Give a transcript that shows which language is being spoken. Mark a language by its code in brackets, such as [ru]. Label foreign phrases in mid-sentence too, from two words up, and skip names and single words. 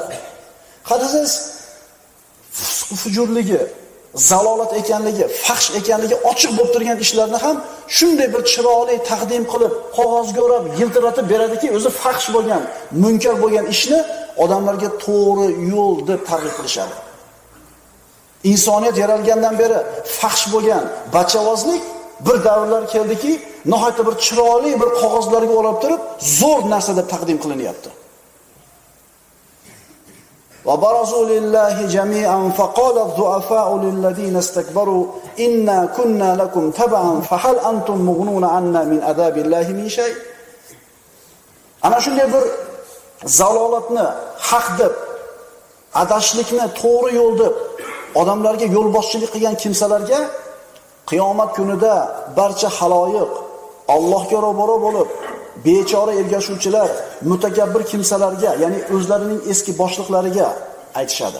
[uz] Qarasangiz, fujurligi, zalolat ekanligi, fahsh ekanligi ochiq bo'lib turgan ishlarni ham shunday bir chiroyli taqdim qilib, qog'ozga o'rab, yiltiratib beradiki, o'zi fahsh bo'lgan, munkar bo'lgan ishni odamlarga to'g'ri yo'l deb targ'ib qilishadi. Insoniyat yaralgandan beri fahsh bo'lgan bachavozlik bir davrlar keldiki, nihoyatda bir chiroyli bir qog'ozlarga o'rab turib, zo'r narsa deb taqdim qilinyapti. [ar] وبرزوا لله جميعا فقال الضعفاء للذين استكبروا إنا كنا لكم تبعا فهل أنتم مغنون عنا من عذاب الله من شيء. [uz] Ana shunday bir zalolatni haq deb, adashlikni to'g'ri yo'l deb odamlarga yo'lboshchilik qilgan kimsalarga qiyomat kunida barcha haloyiq Allohga ro'baro bo'lib, bechora ergashuvchilar, mutakabbir kimsalarga, ya'ni o'zlarining eski boshliqlariga aytishadi.